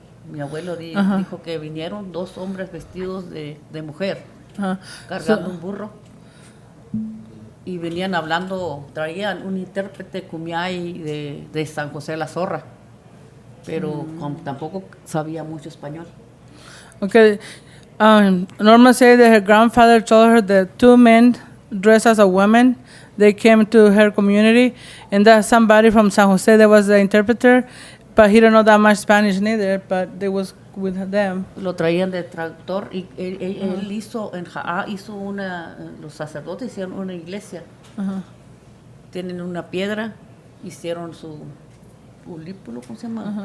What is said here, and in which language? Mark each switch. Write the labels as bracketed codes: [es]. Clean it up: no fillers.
[es] Mi abuelo dijo que vinieron 2 hombres vestidos de mujer, cargando un burro, y venían hablando, traían un intérprete cumiay de San José de la Zorra, pero tampoco sabía mucho español. [en] Okay, Norma said that her grandfather told her that 2 men dressed as a woman, they came to her community, and that somebody from San Jose that was the interpreter. But he didn't know that much Spanish neither, but they was with them. [es] Lo traían de traductor y él hizo, en Jaá los sacerdotes hicieron una iglesia. Tienen una piedra, hicieron su ulípulo, ¿cómo se llama?